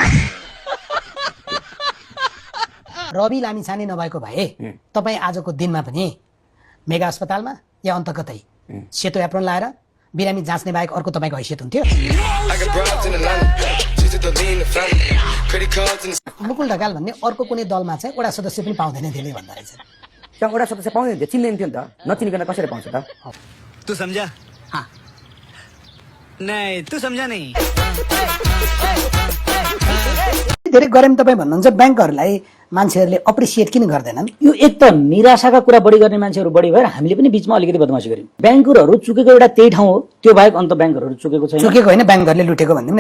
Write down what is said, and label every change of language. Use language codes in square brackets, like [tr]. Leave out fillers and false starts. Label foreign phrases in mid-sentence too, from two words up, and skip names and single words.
[ne] रवि लामिछाने नभएको भए तपाई आजको दिनमा पनि मेगा अस्पतालमा या अन्त कतै सेतो एप्रोन लाएर बिरामी जाँच्ने बाहेक अर्को तपाईको हैसियत हुन्थ्यो? मुकुल ढकाल भन्ने अर्को कुनै दलमा चाहिँ वडा सदस्य पनि पाउँदैन त्यसले भन्दा रहेछ। त्यहाँ वडा सदस्य पाउँदैन थियो, चिन्दैन थियो नि त, नचिनिकन कसरी पाउँछ त? [hi] तू समझा? हाँ नहीं तू समझा नहीं। [ne] धेरै गरम तपाई भन्नुहुन्छ बैंकहरुलाई मान्छेहरुले अप्रिसिएट किन गर्दैनन्? यो एक त निराशाका कुरा बढी गर्ने मान्छेहरु बढी भएर हामीले पनि बीचमा अलिकति बदमाशी गर्यौं। बैंकहरु चुकेको एउटा त्यही ठाउँ हो, त्यो बाहेक अन्त बैंकहरु चुकेको छैन। चुकेको हैन, बैंकहरुले लुटेको भन्दिम न।